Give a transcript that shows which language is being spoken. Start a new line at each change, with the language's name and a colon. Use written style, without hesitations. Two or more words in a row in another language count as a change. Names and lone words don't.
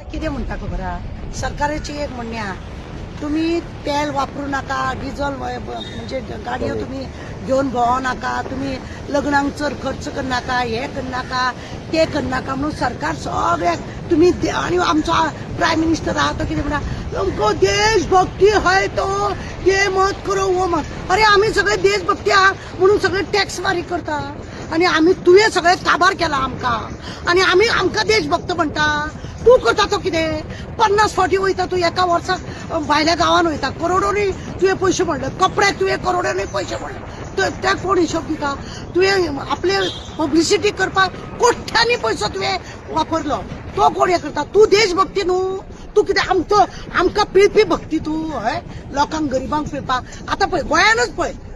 Konkani: कितें म्हणटा खबर आहा सरकाराची एक म्हणणे आहा तुम्ही तेल वापरू नका डिझेल म्हणजे गाडयो तुम्ही घेऊन भोंवू नाका तुम्ही लग्नाक चड खर्च कर नाका हे कर नाका ते कर नाका म्हणून सरकार सगळ्याक तुम्ही आणि आमचा
English: prime minister
Konkani: आहा तो कितें म्हणटा
Hindi: तुमको देशभक्ती है तो ये मत करो वो मत
Konkani: अरे आम्ही सगळे देशभक्ती आहा म्हणून सगळे टॅक्स फारीक करता आणि आम्ही तुवें सगळे काबार केला आमकां आणि आम्ही आमकां देशभक्त म्हणटा तू करता तो कितें 50 फावटी वयता तू एका वर्साक भायल्या गांवांत वयता करोडोनी तुवें पयशे म्हणले कपडे तुवें करोडोनी पयशे म्हणले त्या कोण हिशोब दिता तुवें आपले पब्लिसिटी करपाक कोट्यांनी पयसो तुवें वापरलो तो कोण हे करता तू देशभक्ती न्हू तू कितें आमकां पिळपी भक्ती तू हय लोकांक गरिबांक पिळपाक आतां पळय गोंयानूच पळय